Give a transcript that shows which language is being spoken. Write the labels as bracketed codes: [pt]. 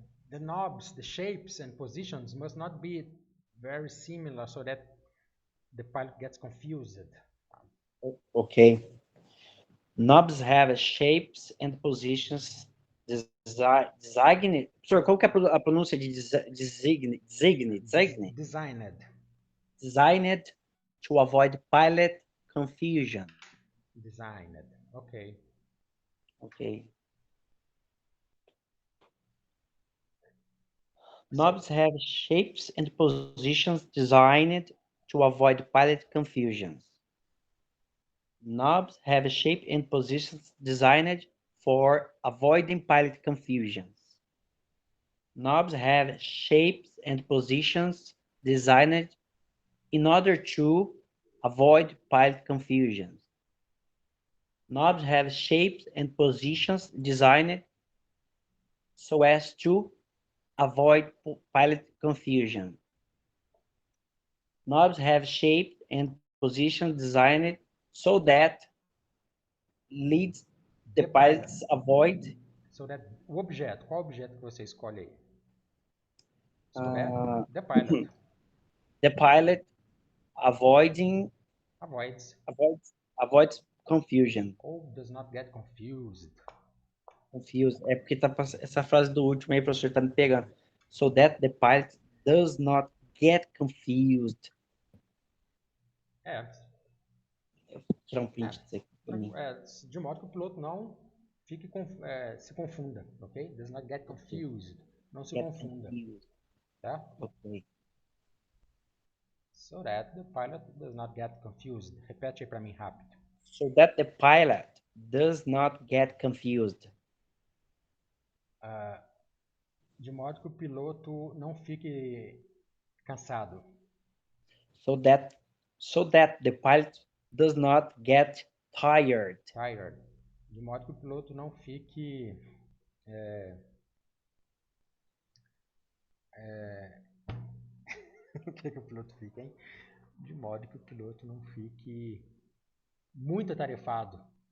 [en] The knobs, the shapes and positions must not be very similar so that the pilot gets confused. Okay. Knobs have shapes and positions designed. [pt] Professor, qual que é a pronúncia de designed? [en] Designed to avoid pilot confusion. Designed. Okay. Okay. Knobs have shapes and positions designed to avoid pilot confusions. Knobs have a shape and positions designed for avoiding pilot confusions. Knobs have shapes and positions designed in order to avoid pilot confusions. Knobs have shapes and positions designed so as to avoid pilot confusion. Knobs have shape and positions designed so that leads the pilots avoid So that, [pt] o objeto, qual objeto que você escolhe aí? [en] So that uh, the pilot the pilot avoiding avoids avoids confusion. ou does not get confused. Confused. [pt] É porque tá essa frase do último aí, professor, tá me pegando. [en] So that the pilot does not get confused. [pt] É, Vou tirar um print disso aqui pra mim. de modo que o piloto não fique se confunda, ok? [en] Does not get confused. [pt] Não se [en] Get [pt] confunda, [en] confused. [pt] tá? [en] Ok. So that the pilot does not get confused. [pt] Repete aí para mim rápido. [en] So that the pilot does not get confused. [pt] De modo que o piloto não fique cansado. [en] So that the pilot does not get tired. Tired. [pt] De modo que o piloto não fique o que o piloto fica, hein? De modo que o piloto não fique muito atarefado.